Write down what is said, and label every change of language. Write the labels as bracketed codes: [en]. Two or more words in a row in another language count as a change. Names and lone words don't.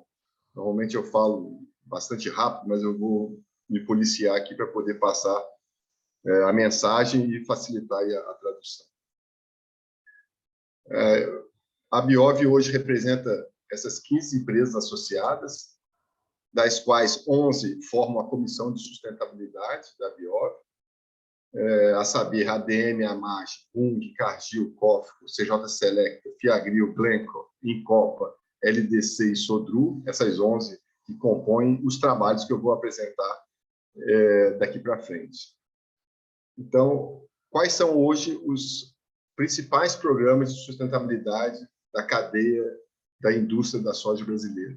[pt] Normalmente eu falo bastante rápido, mas eu vou me policiar aqui para poder passar a mensagem e facilitar a tradução. A Biov hoje representa essas 15 empresas associadas, das quais 11 formam a Comissão de Sustentabilidade da Biov, a saber, ADM, AMAG, Bung, Cargill, COFCO, CJ Selecta, Fiagril, Glencore, Incopa, LDC e Sodru, essas 11 que compõem os trabalhos que eu vou apresentar daqui para frente. Então, quais são hoje os principais programas de sustentabilidade da cadeia da indústria da soja brasileira?